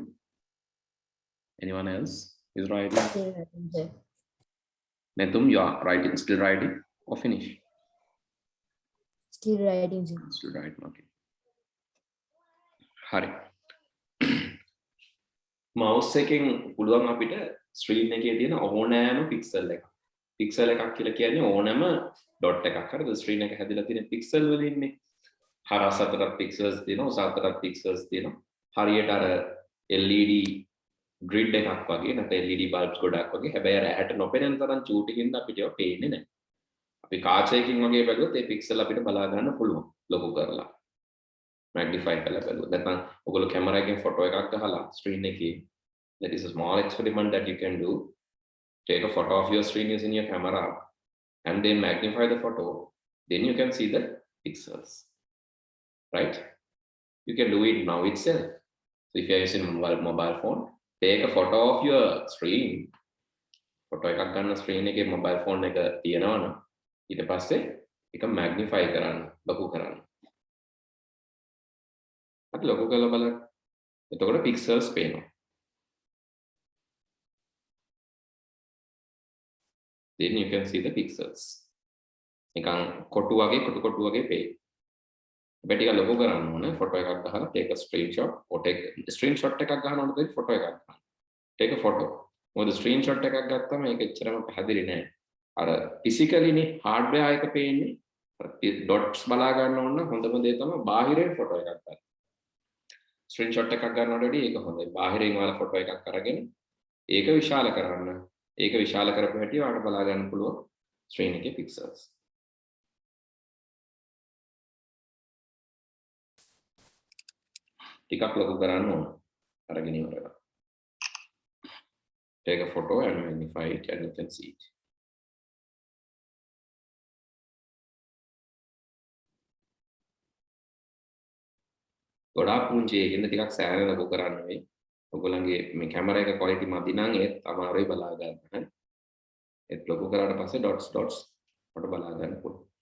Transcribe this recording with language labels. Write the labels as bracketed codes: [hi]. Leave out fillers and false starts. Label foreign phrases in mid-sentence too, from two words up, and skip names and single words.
[en] Anyone else is writing? Netum, you are writing, still writing or finish? Still writing. Still writing, okay. Hari. [si] Mouse එකෙන් පුළුවන් අපිට ස්ක්‍රීන් එකේ තියෙන ඕනෑම පික්සල් එකක්. පික්සල් එකක් කියලා කියන්නේ ඕනෑම ඩොට් එකක්. හරිද? ස්ක්‍රීන් එක හැදිලා තියෙන පික්සල් වලින්නේ. හරස් අතරක් පික්සල්ස් තියෙනවා, උස අතරක් පික්සල්ස් තියෙනවා. හරියට අර [en] LED grid [si] එකක් වගේ නැත්නම් [en] LED bulbs [si] ගොඩක් වගේ. හැබැයි අර ඇහැට නොපෙනෙන තරම් චූටිකින්ද අපිට ඒවා පේන්නේ නැහැ. අපි කාචයකින් වගේ බැලුවොත් ඒ පික්සල් අපිට බලා ගන්න පුළුවන් ලොකු කරලා. magnify කරලා බැලුවොත්. නැත්නම් ඔයගොල්ලෝ කැමරා එකෙන් ෆොටෝ එකක් ගහලා ස්ක්‍රීන් එකේ, [en] that is a small experiment that you can do. Take a photo of your screen using your camera and then magnify the photo. Then you can see the pixels. Right? You can do it now itself. So if you are using mobile phone, take a photo of your screen. [si] Photo එකක් ගන්න screen එකේ [en] mobile phone [si] එක තියෙනවනම් ඊට පස්සේ එක magnify කරන්න ලොකු කරන්න. අපි ලොකු කරලා බලන්න. එතකොට pixels පේනවා. [en] Then you can see the pixels. [si] නිකන් කොටු වගේ පේයි. හැබැයි ටික ලොකු කරන්න ඕනේ. ෆොටෝ එකක් ගහලා [en] take a screenshot or take screenshot [si] එකක් ගන්නකොට දෙයි ෆොටෝ එකක් ගන්න. [en] take a photo. [si] මොකද screenshot එකක් ගත්තම ඒක එච්චරම පැහැදිලි නෑ. අර physically නේ hardware එක පේන්නේ. dots බලා ගන්න ඕන හොඳම දේ තමයි බාහිරින් ෆොටෝ එකක් ගන්න. screenshot එකක් ගන්නවට වඩා ඒක හොඳයි. බාහිරින් වල ෆොටෝ එකක් අරගෙන ඒක විශාල කරන්න. ඒක විශාල කරපු හැටි ඔයාලට බලා ගන්න පුළුවන් screen එකේ pixels. ටිකක් ලොකු කරන්න ඕන. අරගෙන ඉවරලා. [en] Take a photo and magnify it and you can see it. [si] ගොඩාක් පුංචි එකකින්ද ටිකක් සෑහෙන ලොකු කරන්න වෙයි. ඔයගොල්ලන්ගේ මේ කැමරා එක quality මදි නම් ඒත් අමාරුයි බලා ගන්න. ඒත් ලොකු කරාට පස්සේ dots වලට බලා ගන්න පුළුවන්.